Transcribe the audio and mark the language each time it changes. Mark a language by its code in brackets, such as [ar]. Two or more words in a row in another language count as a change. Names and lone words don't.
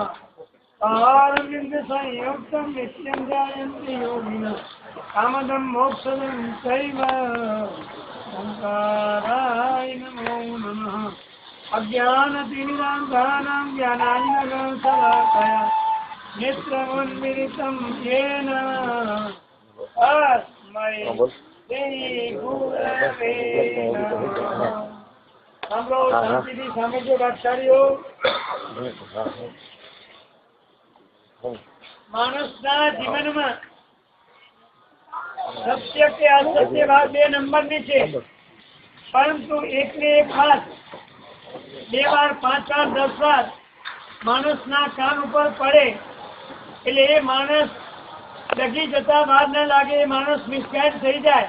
[sa] पारविंद संयुक्तं नित्यं जायन्ति योगिनः कामदं मोक्षदं चैव शङ्कराय नमो नमः। अज्ञानतिमिरान्धानां ज्ञानाञ्जनशलाकया नेत्रमुन्मिलितं येन तस्मै श्रीगुरवे नमः। [gu] સાંભળો શાંતિથી સાંભળજો ભાગશાળીઓ. માણસના જીવનમાં સત્ય કે અસત્ય વાત 2 નંબરની છે, પરંતુ એકને એક વાત 2 વાર 5 વાર 10 વાર માણસના કાન ઉપર પડે એટલે એ માણસ ડગી જતા વાર ન લાગે, એ માણસ મિસગાઈડ થઈ જાય.